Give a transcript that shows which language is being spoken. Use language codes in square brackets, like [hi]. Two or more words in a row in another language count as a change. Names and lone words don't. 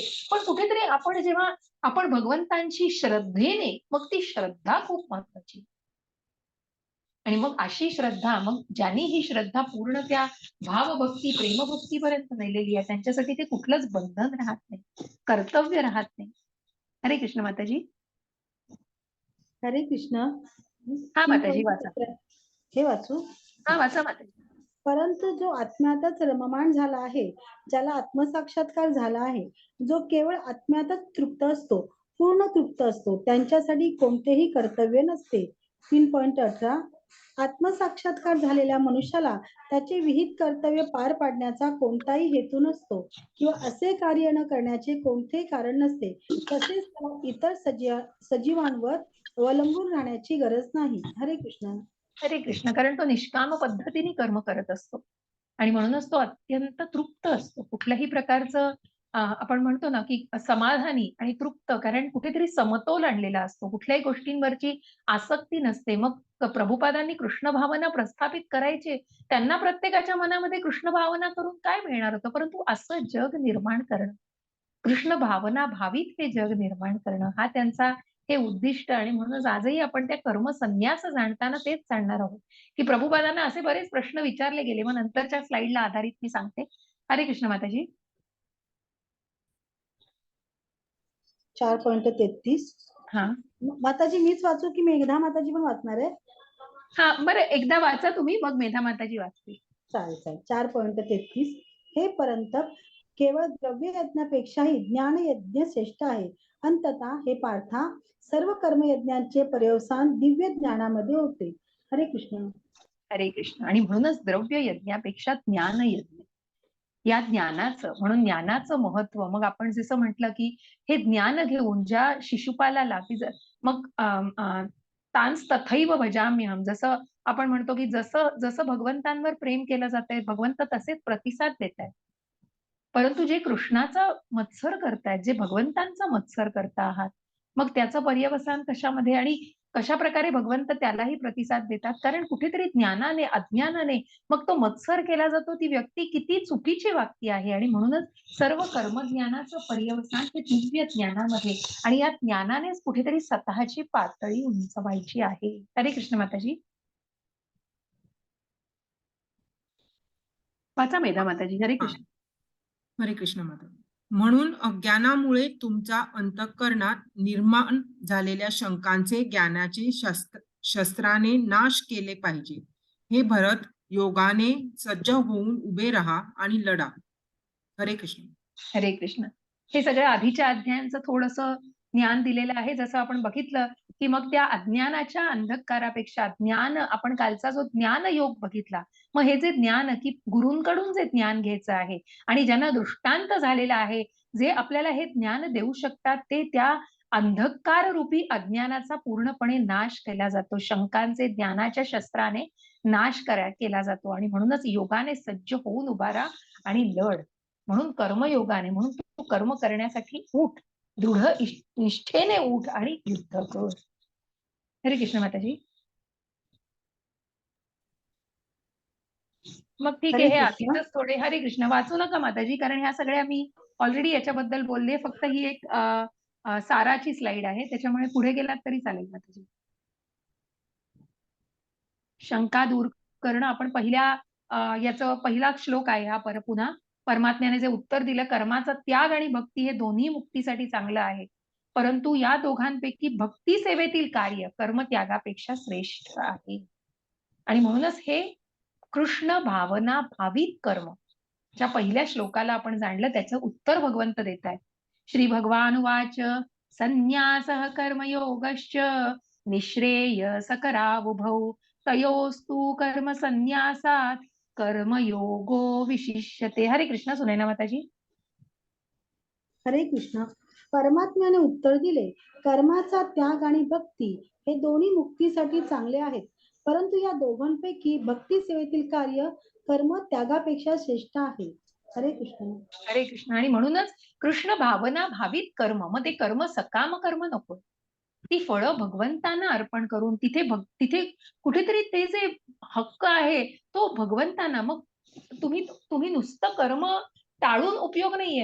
[mr] पण कुठेतरी आपण जेव्हा आपण भगवंतांशी श्रद्धेने, मग ती श्रद्धा खूप महत्वाची. आणि मग अशी श्रद्धा, मग ज्यांनी ही श्रद्धा पूर्ण त्या भावभक्ती, प्रेमभक्तीपर्यंत नेलेली आहे, त्यांच्यासाठी ते कुठलंच बंधन राहत नाही, कर्तव्य राहत नाही. हरे कृष्ण माताजी. हरे कृष्ण. हा 3 माताजी वाचा. हे वाचू. हा वाचा माताजी. परंतु जो आत्म्यातच रममाण झाला आहे, ज्याला आत्मसाक्षात्कार झाला आहे, जो केवळ आत्म्यातच तृप्त असतो, पूर्ण तृप्त असतो, त्यांच्यासाठी कोणतेही कर्तव्य नसते. 3.18 आत्मसाक्षात्कार झालेल्या मनुष्याला त्याचे विहित कर्तव्य पार पाडण्याचा कोणताही हेतू नसतो किंवा असे कार्य न करण्याचे कोणतेही कारण नसते. तसेच त्याला इतर सजीवांवर अवलंबून राहण्याची गरज नाही. हरे कृष्ण. हरे कृष्ण. कारण तो निष्काम पद्धतीने कर्म करत असतो आणि म्हणूनच तो अत्यंत तृप्त असतो. कुठल्याही प्रकारचं आपण म्हणतो ना, की समाधानी आणि तृप्त कारण कुठेतरी समतोल आणलेला असतो. कुठल्याही गोष्टींवरची आसक्ती नसते. मग प्रभुपादांनी कृष्ण भावना प्रस्थापित करायचे. त्यांना प्रत्येकाच्या मनामध्ये कृष्ण भावना करून काय मिळणार होतं? परंतु असं जग निर्माण करणं. कृष्ण भावना भावित हे जग निर्माण करणं हा त्यांचा हे उद्दिष्ट आणि म्हणूनच आजही आपण त्या कर्म संन्यास जाणताना तेच जाणणार आहोत, की प्रभुपादांना असे बरेच प्रश्न विचारले गेले. मग नंतरच्या स्लाइडला आधारित मी सांगते. हरे कृष्ण माताजी. 4.33 हां. माताजी मीच वाचू की मेघना माताजी पण वाचणार आहे? हां, बरं एकदा वाचा तुम्ही, मग मेधा माताजी वाचतील. चालेल. 4.33 हे परंतप केवळ द्रव्य यज्ञापेक्षाही ज्ञान यज्ञ श्रेष्ठ आहे. अंततः हे पार्था सर्व कर्मयज्ञांचे पर्यवसान दिव्य ज्ञानामध्ये होते. हरे कृष्ण. हरे कृष्ण. आणि म्हणूनच द्रव्य यज्ञापेक्षा ज्ञान यज्ञ. या ज्ञानाचं म्हणून ज्ञानाचं महत्व मग आपण जसं म्हटलं, की हे ज्ञान घेऊन ज्या शिशुपालाला की मग [sa] तांस तथैव भजाम्यहं [mr] जसं आपण म्हणतो, की जसं जसं भगवंतांवर प्रेम केलं जातंय, भगवंत तसेच प्रतिसाद देतायत. परंतु जे कृष्णाचा मत्सर करतायत, जे भगवंतांचा मत्सर करता आहात, मग त्याचं पर्यवसान कशामध्ये आणि कशाप्रकारे भगवंत त्यालाही प्रतिसाद देतात? कारण कुठेतरी ज्ञानाने, अज्ञानाने मग तो मत्सर केला जातो. ती व्यक्ती किती चुकीची वागती आहे आणि म्हणूनच सर्व कर्मज्ञानाचं पर्यवसान हे दिव्य ज्ञानामध्ये आणि या ज्ञानानेच कुठेतरी स्वतःची पातळी उंचवायची आहे. हरे कृष्ण माताजी. वाचा मेधा माताजी. हरे कृष्ण. हरे कृष्ण माता. म्हणून अज्ञानामुळे तुमच्या अंतःकरणात निर्माण झालेल्या शंकांचे ज्ञानाचे शस्त्राने नाश केले पाहिजे. हे भरत योगाने सज्ज होऊन उभे राहा आणि लढा. हरे कृष्ण. हरे कृष्ण. हे सगळं आधीच्या अध्यायांचं थोडंसं ज्ञान दिलेलं आहे. जसं आपण बघितलं, की मग त्या अज्ञानाच्या अंधकारापेक्षा ज्ञान, आपण कालचा जो ज्ञान योग बघितला, मग हे जे ज्ञान की गुरूंकडून जे ज्ञान घ्यायचं आहे आणि ज्यांना दृष्टांत झालेला आहे, जे आपल्याला हे ज्ञान देऊ शकतात, ते त्या अंधकार रूपी अज्ञानाचा पूर्णपणे नाश केला जातो. शंकांचे ज्ञानाच्या शस्त्राने नाश केला जातो आणि म्हणूनच योगाने सज्ज होऊन उभा राहा आणि लढ. म्हणून कर्मयोगाने, म्हणून तू कर्म करण्यासाठी उठ, दृढ निष्ठेने उठ आणि युद्ध कर. हरे कृष्ण माताजी. मग ठीक आहे, हरे हे कृष्ण. आधीच थोडे. हरे कृष्ण वाचू नका माताजी, कारण ह्या सगळ्या मी ऑलरेडी याच्याबद्दल बोलले. फक्त ही एक साराची स्लाइड आहे, त्याच्यामुळे पुढे गेलात तरी चालेल माताजी. शंका दूर करणं, आपण याचं पहिला श्लोक आहे हा. पुन्हा परमात्म्याने जे उत्तर दिलं, कर्माचा त्याग आणि भक्ती हे दोन्ही मुक्तीसाठी चांगलं आहे, परंतु या दोघांपैकी भक्ती सेवेतील कार्य कर्म त्यागापेक्षा श्रेष्ठ आहे. आणि म्हणूनच हे कृष्ण भावना भावित कर्म, ज्या पहिल्या श्लोकाला आपण जाणलं, त्याचं उत्तर भगवंत देत आहेत. [sa] श्री भगवान वाच संन्यासः कर्मयोगश्च निःश्रेयसकरावुभौ तयोस्तु कर्म संन्यासात कर्मयोगो विशिष्यते. [mr] हरे कृष्ण. सुनैना माताजी. हरे कृष्ण. परमात्म्याने उत्तर दिले, कर्माचा त्याग आणि भक्ती हे दोन्ही मुक्तीसाठी चांगले आहेत, परंतु या दोघांपैकी भक्ती सेवेतील कार्य कर्म त्यागापेक्षा श्रेष्ठ आहे. हरे कृष्ण. हरे कृष्ण. आणि म्हणूनच कृष्ण भावना भावित कर्म, मग ते कर्म सकाम कर्म नको, ती फळं भगवंतांना अर्पण करून तिथे कुठेतरी ते जे हक्क आहे तो भगवंतांना. मग तुम्ही नुसतं कर्म टाळून उपयोग नाहीये.